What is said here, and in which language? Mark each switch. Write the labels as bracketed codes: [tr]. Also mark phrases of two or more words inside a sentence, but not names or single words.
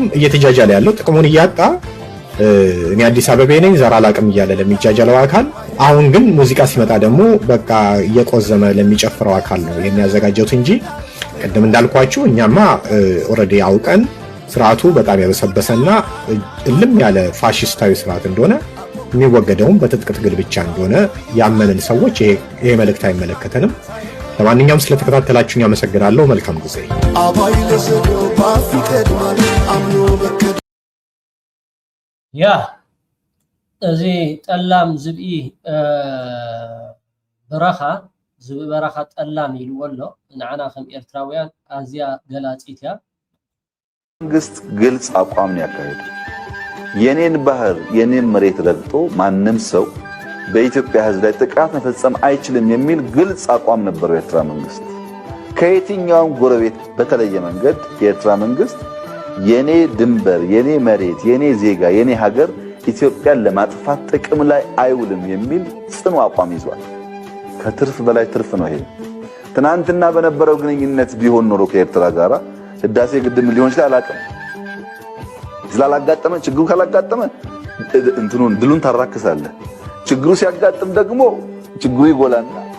[am] እየተጃጃለ ያለው ጥቅሙን እያጣ እኔ አዲስ አበቤ ነኝ ዘር አላቅም እያለ ለሚጃጃለው አካል፣ አሁን ግን ሙዚቃ ሲመጣ ደግሞ በቃ እየቆዘመ ለሚጨፍረው አካል ነው የሚያዘጋጀውት እንጂ ቅድም እንዳልኳችሁ እኛማ ኦሬዲ አውቀን ስርዓቱ በጣም ያበሰበሰና እልም ያለ ፋሽስታዊ ስርዓት እንደሆነ የሚወገደውም በትጥቅ ትግል ብቻ እንደሆነ ያመንን ሰዎች ይሄ መልእክት አይመለከተንም። ለማንኛውም ስለተከታተላችሁኝ አመሰግናለሁ። መልካም ጊዜ። [ti] ያ እዚ ጠላም ዝብኢ በረኻ ዝብኢ በረኻ ጠላም ይልዎ ኣሎ። ንዓና ከም ኤርትራውያን ኣዝያ ገላፂት እያ። [am] መንግስት ግልጽ አቋም ነው ያካሄደው። የኔን ባህር የኔን መሬት ረግጦ ማንም ሰው በኢትዮጵያ ሕዝብ ላይ ጥቃት መፈጸም አይችልም የሚል ግልጽ አቋም ነበረው የኤርትራ መንግስት። ከየትኛውም ጎረቤት በተለየ መንገድ የኤርትራ መንግስት የኔ ድንበር፣ የኔ መሬት፣ የኔ ዜጋ፣ የኔ ሀገር ኢትዮጵያን ለማጥፋት ጥቅም ላይ አይውልም የሚል ጽኑ አቋም ይዟል። ከትርፍ በላይ ትርፍ ነው ይሄ። ትናንትና በነበረው ግንኙነት ቢሆን ኖሮ ከኤርትራ ጋራ ህዳሴ ግድብ ሊሆን ይችላል አላውቅም። ስላላጋጠመ ችግሩ ካላጋጠመ እንትኑን ድሉን ታራክሳለህ። ችግሩ ሲያጋጥም ደግሞ ችግሩ ይጎላና